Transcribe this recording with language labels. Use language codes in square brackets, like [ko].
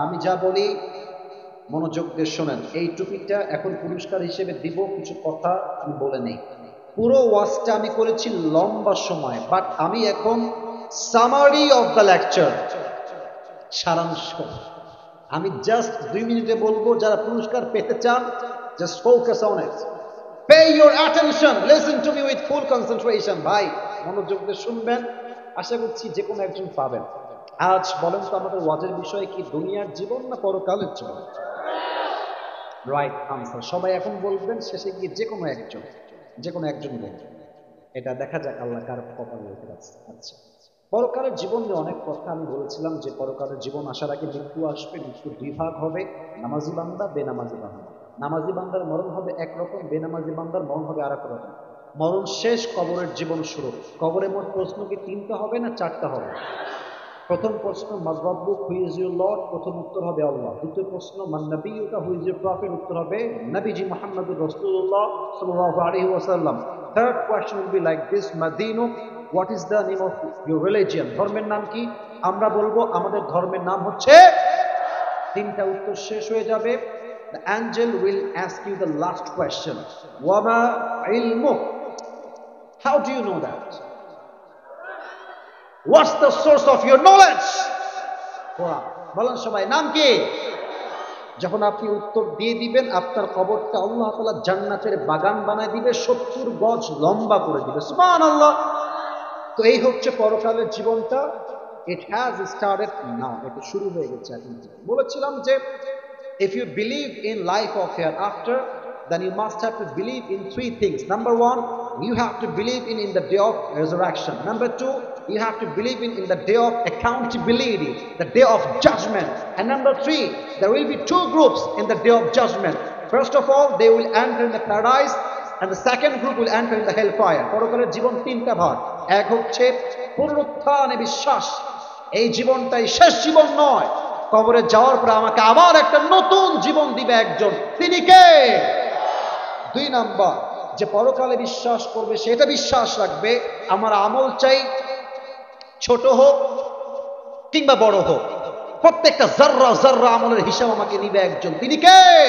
[bn] আমি যা বলি মনোযোগ দিয়ে শোনেন। এই টপিকটা এখন পুরস্কার হিসেবে দিব, কিছু কথা আমি বলে নেই। পুরো ওয়াজটা আমি করেছি লম্বা সময়, বাট আমি এখন [en] summary of the lecture, [bn] সারাংশ আমি জাস্ট 2 মিনিটে বলবো। যারা পুরস্কার পেতে চান, [en] Just focus on it. Pay your attention, listen to me with full concentration. [bn] ভাই মনোযোগ দিয়ে শুনবেন, আশা করছি যে কোনো একজন পাবেন। আজ বলেন তো আমাদের ওয়াজের বিষয় কি, দুনিয়ার জীবন না পরকালের জীবন? [en] right answer [bn] সবাই এখন বলবেন, শেষে গিয়ে যে কোনো একজন বলবেন। এটা দেখা যাক আল্লাহ কার কপালে রেখে আছে। আচ্ছা, পরকালের জীবন নিয়ে অনেক কথা আমি বলেছিলাম যে পরকালের জীবন আসার আগে মৃত্যু আসবে। মৃত্যু দুই ভাগ হবে, নামাজি বান্দা, বেনামাজি বান্দা। নামাজি বান্দার মরণ হবে একরকম, বেনামাজি বান্দার মরণ হবে আর এক রকম। মরণ শেষ, কবরের জীবন শুরু। কবরে মোট প্রশ্ন কি তিনটা হবে না চারটা হবে? প্রথম প্রশ্ন [ar] মান রাব্বুক, [en] who is your lord, [bn] প্রথম উত্তর হবে আল্লাহ। দ্বিতীয় প্রশ্ন [ar] মান নাবিয়ুকা, [en] who is your prophet, [bn] উত্তর হবে নবীজি মুহাম্মদুর রাসূলুল্লাহ সাল্লাল্লাহু আলাইহি ওয়াসাল্লাম। [en] third question will be like this, [ar] মাদিনুক, [en] what is the name of your religion, [bn] ধর্মের নাম কি? আমরা বলবো আমাদের ধর্মের নাম হচ্ছে। তিনটা উত্তর শেষ হয়ে যাবে। [en] The angel will ask you the last question. [ar] Wama ilmuk? [en] How do you know that? What's the source of your knowledge? [bn] কোরআন। বলেন সবাই, নাম কি? যখন আপনি উত্তর দিয়ে দিবেন, আপনার কবরটা আল্লাহ তাআলা জান্নাতের বাগান বানায় দিবে, 70 গজ লম্বা করে দিবে। সুবহানাল্লাহ। তো এই হচ্ছে পরকালের জীবনটা। [en] It has started now. [bn] এটা শুরু হয়ে গেছে এখন। বলেছিলাম যে [en] if you believe in life of hereafter, then you must have to believe in three things. Number one, you have to believe in the day of resurrection. Number two, you have to believe in the day of accountability, the day of judgment. And number three, there will be two groups in the day of judgment. First of all, they will enter in the paradise, and the second group will enter in the hellfire. [bn] পরকালের জীবন তিনটা ভাগ। এক হচ্ছে পুনরুত্থানে বিশ্বাস, এই জীবনটাই শেষ জীবন নয়, কবরে যাওয়ার পরে আমাকে আবার একটা নতুন জীবন দিবে একজন, তিনি কে? দুই নাম্বার, যে পরকালে বিশ্বাস করবে সেটা বিশ্বাস রাখবে আমার আমল চাই ছোট হোক কিংবা বড় হোক, প্রত্যেকটা জাররা জাররা আমলের হিসাব আমাকে নিবে একজন, তিনি কে?